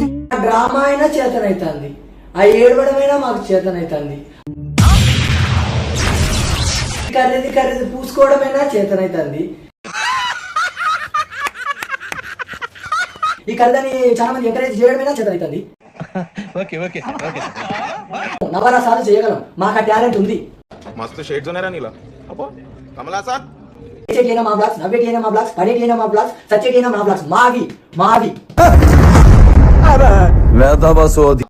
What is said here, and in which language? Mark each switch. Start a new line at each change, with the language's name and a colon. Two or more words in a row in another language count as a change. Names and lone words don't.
Telugu: ఆ డ్రామా అయినా చేతనైతుంది, ఆ ఏడవడమైనా మాకు చేతనైతుంది, కర్రీది పూసుకోవడమైనా చేతనైతుంది. ఈ కళ్ళని చాలా మంది ఎంకరేజ్ చేయడమైనా చేతనైతుంది. నవరసాలు చేయగలం, మాకు ఆ టాలెంట్ ఉంది. मस्त शेड्स होणार नीला अप्पो कमला सा చేకేనా మా బ్లాగ్స్, నవ్వేకేనా మా బ్లాగ్స్, పడేకేనా మా బ్లాగ్స్, సచ్చేకేనా మా బ్లాగ్స్, మావి.